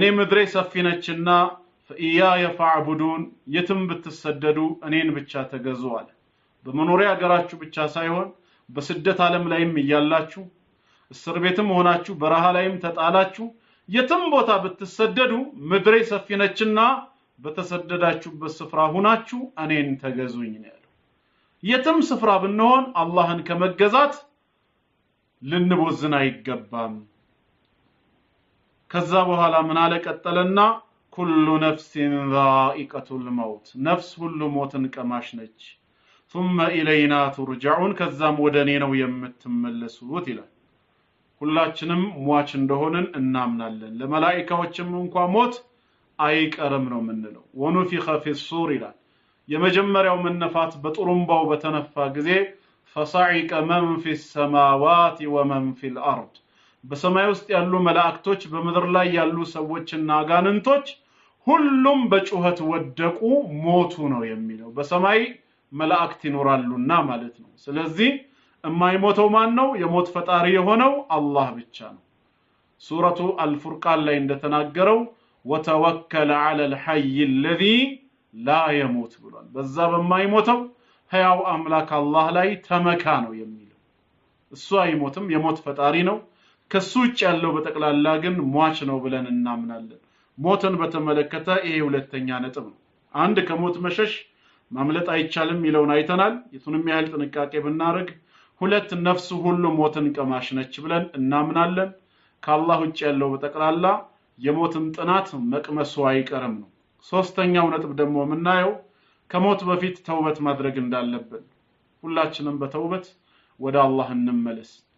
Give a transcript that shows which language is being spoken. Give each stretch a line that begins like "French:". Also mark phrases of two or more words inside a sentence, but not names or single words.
Amharic: ምድሬ ሰፊ ነችና
Arabic: فإياي فاعبدون
Amharic: የትም ብትሰደዱ እኔን ብቻ ተገዙ አለ። በመኖሪያ ሀገራችሁ ብቻ ሳይሆን በስደት ዓለም ላይም እያላችሁ እስር ቤትም ሆናችሁ በረሃ ላይም ተጣላችሁ የትም ቦታ ብትሰደዱ ምድሬ ሰፊ ነችና በተሰደዳችሁበት ስፍራ ሆናችሁ እኔን ተገዙኝ ነው ያለው። የትም ስፍራ ብንሆን አላህን ከመገዛት ልንቦዝን አይገባም። ከዛ በኋላ ምን አለ ቀጠለና
Arabic: كل نفس ذائقة الموت
Amharic: ነፍስ ሁሉ ሞትን ቀማሽ ነች።
Arabic: ثم إلينا ترجعون
Amharic: ከዛም ወደኔ ነው የምትመለሱት ይላል። ሁላችንም ሟች እንደሆነን እናምናለን። ለመላእክቶችም እንኳን ሞት አይቀርም ነው የምንለው።
Arabic: ونفخ في الصور
Amharic: ይላል። የመጀመሪያው መነፋት በጥሩምባው በተነፋ ጊዜ
Arabic: فصعق من في السماوات ومن في الأرض
Amharic: በሰማይ ውስጥ ያሉ መላእክቶች በምድር ላይ ያሉ ሰዎችና አጋንንቶች ሁሉም በጩኸት ወደቁ ሞቱ ነው የሚለው። በሰማይ መላእክት ይኖራሉና ማለት ነው። ስለዚህ የማይሞተው ማን ነው? የሞት ፈጣሪ የሆነው አላህ ብቻ ነው። ሱረቱ አልፉርቃን ላይ እንደተናገረው
Arabic: وتوكل على الحي الذي لا يموت
Amharic: ብሏል። በዛ በማይሞተው ሕያው አምላክ አላህ ላይ ተመካ ነው የሚለው። እሱ አይሞትም፣ የሞት ፈጣሪ ነው። ከሱ ውጭ ያለው በጠቅላላ ግን ሟች ነው ብለን እናምናለን። ሞትን በተመለከተ ይሄ ሁለተኛ ነጥብ ነው። አንድ ከሞት መሸሽ ማምለጥ አይቻልም ይለውን አይተናል። የቱንም ያህል ጥንቃቄ ብናረግ። ሁለት ነፍስ ሁሉ ሞትን ቀማሽ ነች ብለን እናምናለን። ከአላህ ውጭ ያለው በጠቅላላ የሞትን ጥናት መቅመሱ አይቀርም ነው። ሶስተኛው ነጥብ ደግሞ የምናየው ከሞት በፊት ተውበት ማድረግ እንዳለብን። ሁላችንም በተውበት ወደ አላህ እንመለስ።